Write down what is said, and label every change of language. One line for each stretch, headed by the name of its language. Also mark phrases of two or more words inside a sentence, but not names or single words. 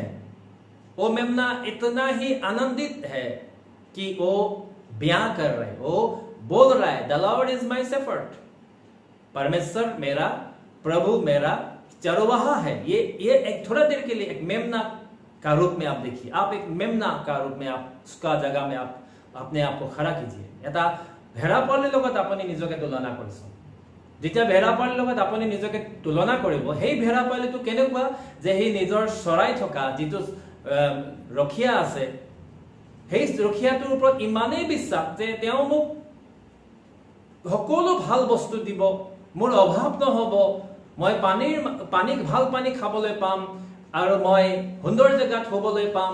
Hindi: वो मेमना इतना ही आनंदित है कि वो बयां कर रहे, वो बोल रहा है
English: The Lord is my shepherd,
Hindi: परमेश्वर मेरा प्रभु मेरा चरवाहा है। ये एक थोड़ा देर के लिए एक मेमना का रूप में आप देखिए, आप एक मेमना का रूप में आप उसका जगह में आप अपने आप को खड़ा कीजिए।
Assamese: এটা ভেড়া পোৱালিৰ লগত আপুনি নিজকে তুলনা কৰিছে। যেতিয়া ভেড়া পোৱালিৰ লগত আপুনি নিজকে তুলনা কৰিব, সেই ভেড়া পোৱালিটো কেনেকুৱা যে সেই নিজৰ চৰাই থকা যিটো ৰখিয়া আছে, সেই ৰখিয়াটোৰ ওপৰত ইমানেই বিশ্বাস যে তেওঁ মোক সকলো ভাল বস্তু দিব, মোৰ অভাৱ নহব, মই পানী ভাল পানী খাবলৈ পাম আৰু মই সুন্দৰ জেগাত হ'বলৈ পাম।